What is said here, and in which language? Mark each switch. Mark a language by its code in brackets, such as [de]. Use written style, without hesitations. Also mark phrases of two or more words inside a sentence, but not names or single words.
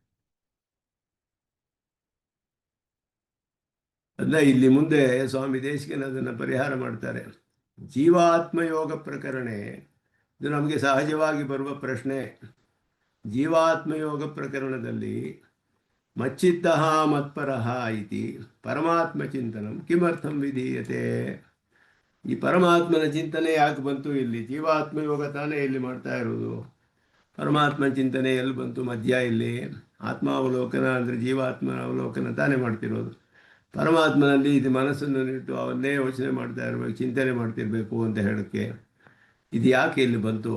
[kn] ಅಲ್ಲ, ಇಲ್ಲಿ ಮುಂದೆ ಸ್ವಾಮಿ ದೇಶಿಕನ ಅದನ್ನು ಪರಿಹಾರ ಮಾಡ್ತಾರೆ. ಜೀವಾತ್ಮಯೋಗ ಪ್ರಕರಣ, ಇದು ನಮಗೆ ಸಹಜವಾಗಿ ಬರುವ ಪ್ರಶ್ನೆ. ಜೀವಾತ್ಮಯೋಗ ಪ್ರಕರಣದಲ್ಲಿ [sa] ಮಚ್ಚಿತ್ತ ಮತ್ಪರಹ ಇತಿ ಪರಮಾತ್ಮ ಚಿಂತನಂ ಕಿಮರ್ಥಂ ವಿಧೀಯತೆ. [kn] ಈ ಪರಮಾತ್ಮನ ಚಿಂತನೆ ಯಾಕೆ ಬಂತು ಇಲ್ಲಿ? ಜೀವಾತ್ಮಯೋಗ ತಾನೇ ಇಲ್ಲಿ ಮಾಡ್ತಾ ಇರೋದು. ಪರಮಾತ್ಮ ಚಿಂತನೆ ಎಲ್ಲಿ ಬಂತು ಮಧ್ಯ? ಇಲ್ಲಿ ಆತ್ಮಾವಲೋಕನ ಅಂದರೆ ಜೀವಾತ್ಮನ ಅವಲೋಕನ ತಾನೇ ಮಾಡ್ತಿರೋದು. ಪರಮಾತ್ಮನಲ್ಲಿ ಇದು ಮನಸ್ಸನ್ನು ಇಟ್ಟು ಅವನ್ನೇ ಯೋಚನೆ ಮಾಡ್ತಾ ಇರಬೇಕು, ಚಿಂತನೆ ಮಾಡ್ತಿರ್ಬೇಕು ಅಂತ ಹೇಳೋಕ್ಕೆ ಇದು ಯಾಕೆ ಇಲ್ಲಿ ಬಂತು?